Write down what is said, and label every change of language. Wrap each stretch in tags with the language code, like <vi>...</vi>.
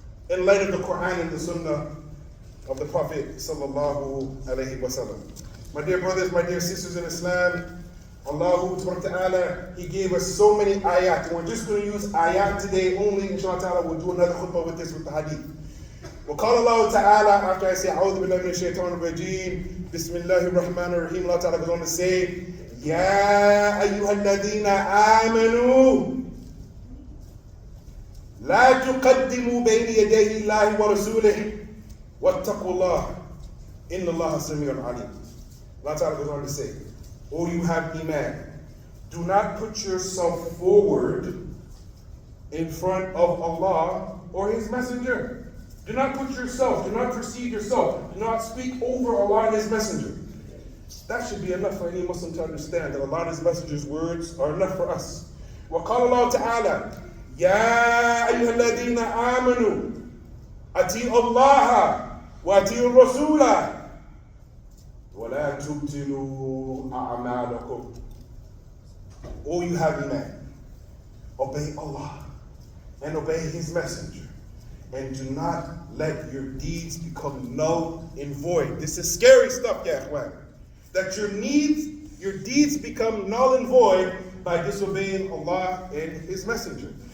<en>In light of the Quran and the Sunnah of the Prophet sallallahu alayhi wa sallam. My dear brothers, my dear sisters in Islam, Allah Ta'ala, He gave us so many ayat. And we're just going to use ayat today only. Inshallah Ta'ala, we'll do another khutbah with this, with the hadith.</en> <ar>وقال Allah Ta'ala,</ar> <en>after I say,</en> <ar>أعوذ بالله من الشيطان الرجيم, بسم الله الرحمن الرحيم,</ar> <en>Allah Ta'ala goes on to say,</en> <ar>يا أيها الذين آمنوا لا تقدموا بين يدي الله ورسوله واتقوا الله إن الله سميع عليم.</ar> <en>Allah Ta'ala goes on to say, O you have Iman, do not put yourself forward in front of Allah or His Messenger. Do not put yourself, do not precede yourself, do not speak over Allah and His Messenger. That should be enough for any Muslim to understand that Allah and His Messenger's words are enough for us.</en> <ar>وقال الله تعالى يا أيها الذين آمنوا أطيعوا الله وأطيعوا الرسول وَلَا تُبْتِلُوا أَعْمَالَكُمْ.</ar> <en>O you have Iman, obey Allah and obey His Messenger, and do not let your deeds become null and void. This is scary stuff, ikhwan. That your deeds become null and void by disobeying Allah and His Messenger.</en>